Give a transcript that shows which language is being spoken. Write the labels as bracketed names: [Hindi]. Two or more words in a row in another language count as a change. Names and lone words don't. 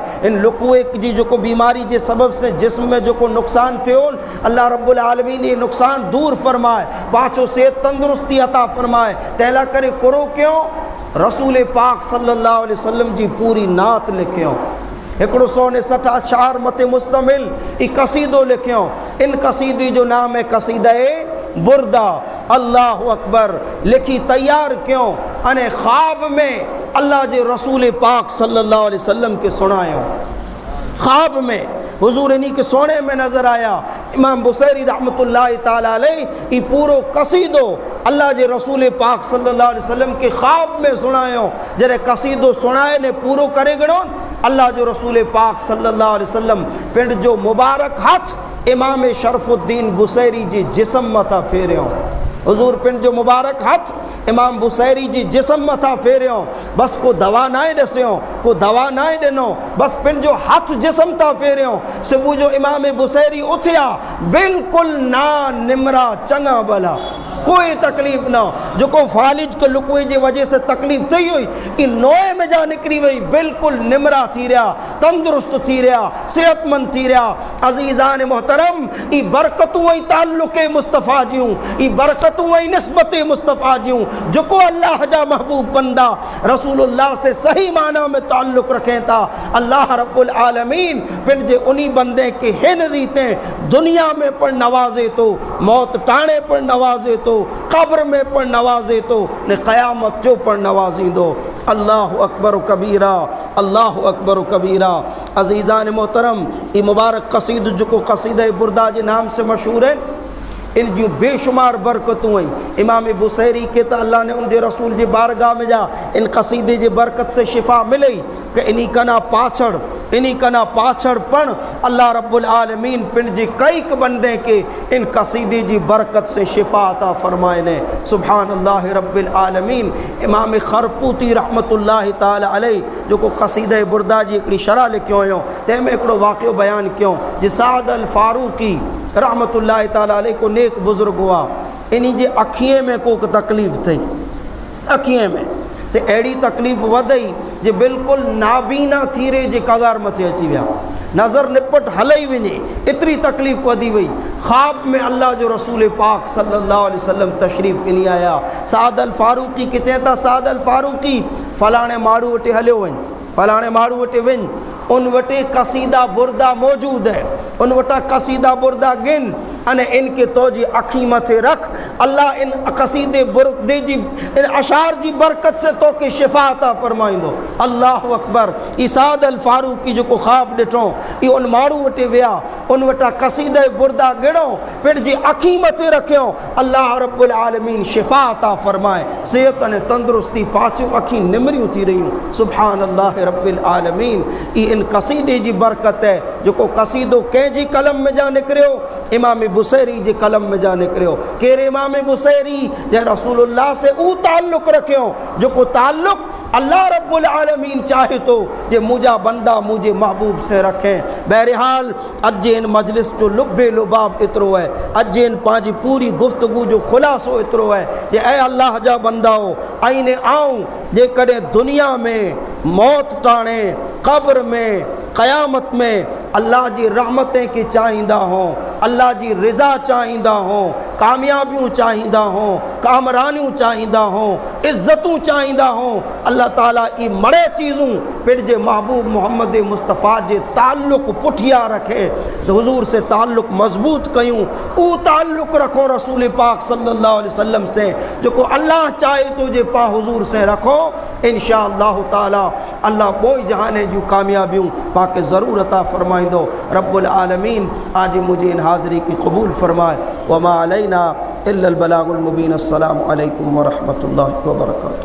[Sindhi] इन लुकवे जी जो बीमारी के सबब से जिस्म में जो नुकसान थियो, [Arabic] الله رب العالمين [Sindhi] ये नुकसान दूर फरमाए, पाचो सेहत तंदुरुस्ती अता फरमाए। तैला करे करो क्यों? रसूल पाक [Arabic] صلى الله عليه وسلم [Sindhi] जी पूरी नात लिखियो। 160 अशार मते मुस्तमिल ई क़सीदो लिखियो। इन क़सीदे जो नाम है क़सीदा बुरदा। [Arabic] الله أكبر. [Sindhi] लिखी तैयार क्यों? अने ख्वाब में अल्लाह के रसूल पाक [Arabic] صلى الله عليه وسلم [Sindhi] के सुनायो। ख्वाब में हुजूर इन्हीं के सोने में नज़र आया। इमाम बुसैरी [Arabic] رحمة الله تعالى عليه [Sindhi] ई पूरो क़सीदो अल्लाह के रसूल पाक [Arabic] صلى الله عليه وسلم [Sindhi] के ख्वाब में सुनायो। जॾहिं क़सीदो सुनाए ने पूरो करे गिणो, अल्लाह जो रसूल पाक [Arabic] صلى الله عليه وسلم [Sindhi] पिंड जो मुबारक हथ इमाम शरफुद्दीन बुसैरी जी जिस्म मथा फेरियो। हुजूर पिंड जो मुबारक हथ इमाम बुसैरी जी जिस्म मथा फेरियो। बस को दवा नाए ॾसियो, को दवा नाए ॾिनो, बस पिंड जो हथ जिस्म था फेरियो। सुबुह जो इमाम बुसैरी उथिया, बिल्कुलु ना निमरा चङा भला। कोई तकलीफ़ ना जो को फालिज के लुकवे जी वजह से तकलीफ़ थी हुई इन नोए में जा निकरी वही बिल्कुल निमरा थी रहा तंदुरुस्त थी रहा सेहतमंद थी रहा अजीज़ान मोहतरम ई बरकतूं ऐं ताल्लुक़ मुस्तफ़ा जूं ई बरकतूं ऐं निस्बत मुस्तफ़ा जूं जो को अल्लाह जा महबूब बंदा रसूलुल्लाह से सही माना में ताल्लुक़ रखें था [Arabic] الله رب العالمين [Sindhi] फिर जे उन्हीं बंदे के हिन रीतें दुनिया में पर नवाजे तो मौत टाणे पर नवाजे तो कब्र में पर नवाजे तो ने क़यामत जो पर नवाजी दो। [Arabic] الله أكبر كبيرا الله أكبر كبيرا. [Sindhi] अज़ीज़ान मोहतरम ये मुबारक कसीद जो को कसीदा बुरदा के नाम से मशहूर है इन जो बेशुमार बरकतूं आई इमाम बुसैरी के तो अल्लाह ने उनके रसूल जी बारगाह में जा इन कसीदे जी बरकत से शिफा मिले कि इन्हीं कना पाछड़ पण [Arabic] الله رب العالمين [Sindhi] पिंड जी कई बंदे के इन कसीदे जी बरकत से शिफा अता फरमाए ने। [Arabic] سبحان الله رب العالمين. [Sindhi] इमाम खरपूती [Arabic] رحمة الله تعالى عليه [Sindhi] जो को कसीदा बुरदा जी हिकिड़ी शरह लिखियो हुयो तंहिंमें हिकिड़ो वाक़ियो बयान कयो जे साद अल फारूकी [Arabic] رحمة الله تعالى عليه [Sindhi] को नेक बुजुर्ग हुआ इन्हीं जे अखिए में को तकलीफ़ थी अखिए में से अड़ी तकलीफ़ वधई जे बिल्कुल नाबीना थी रे जे कगार मथे अची विया नज़र निपट हलई वञे एतरी तकलीफ़ वधी वई। ख्वाब में अल्लाह जो रसूल पाक [Arabic] صلى الله عليه وسلم [Sindhi] तशरीफ़ किनी आया साद अल फारूकी के चेता साद अल फारूकी फलाणे माड़ू वटे हलियो वञ फलाणे माड़ू वटे वञ उन वटे कसीदा बुरदा मौजूद है उन वटा कसीदा बुरदा गिन अने इनके तो जी अखी मथे रख अल्लाह इन कसीदे बुरदे जी इन अशार जी बरकत से तो के शिफा अता फरमाइंदो। [Arabic] الله أكبر. [Sindhi] इसाद अल फारूकी जो को ख्वाब ॾिठो ये उन माड़ू वटे विया उन वटा कसीदे बुरदा गिणो पिण जी अखी मथे रखियो [Arabic] الله رب العالمين [Sindhi] शिफा अता फरमाए सेहत अने तंदुरुस्ती पाचियो अखी निमरियूं थी रहियूं। [Arabic] سبحان الله رب العالمين. [Sindhi] इन कसीदे जी बरकत है जो को कसीदो कंहिंजी कलम में जा निकरियो इमाम बुसैरी जे कलम में जा निकरियो केर इमाम बुसैरी जे रसूलुल्लाह से ऊ ताल्लुक़ रखियो जो को ताल्लुक़ [Arabic] الله رب العالمين [Sindhi] चाहे तो जे मुझा बंदा मुझे महबूब से रखें। बहरहाल अज इन मजलिस जो लुबे लुबाब इतरो है अज इन पांजी पूरी गुफ्तगू जो खुलासो इतरो है जे ऐ अल्लाह जा बंदाओ आईने आऊँ जे कॾहिं दुनिया में मौत टाणे कब्र में क़यामत में अल्लाह जी रहमतें के चाहींदा हों अल्लाह जी रिज़ा चाहींदा हों कामयाबियूं चाहींदा हों कामरानियूं चाहींदा हों इज़्ज़तूं चाहींदा हों अल्लाह ताला ई मड़े चीज़ूं पिण जे महबूब मोहम्मद मुस्तफ़ा जे ताल्लुक़ पुठिया रखे हुजूर से ताल्लुक़ मज़बूत कयूं ऊ ताल्लुक़ रखो रसूल पाक [Arabic] صلى الله عليه وسلم [Sindhi] से जो को अल्लाह चाहे तो जे पा हुजूर से रखो [Arabic] إن شاء الله تعالى [Sindhi] अल्लाह बोई जहाने जूं कामयाबियूं पाके ज़रूर अता फरमाइंदो। [Arabic] رب العالمين [Urdu] آج مجھے ان حاضری کی قبول فرمائے. [Arabic] وما علينا إلا البلاغ المبين۔ السلام عليكم ورحمة الله وبركاته.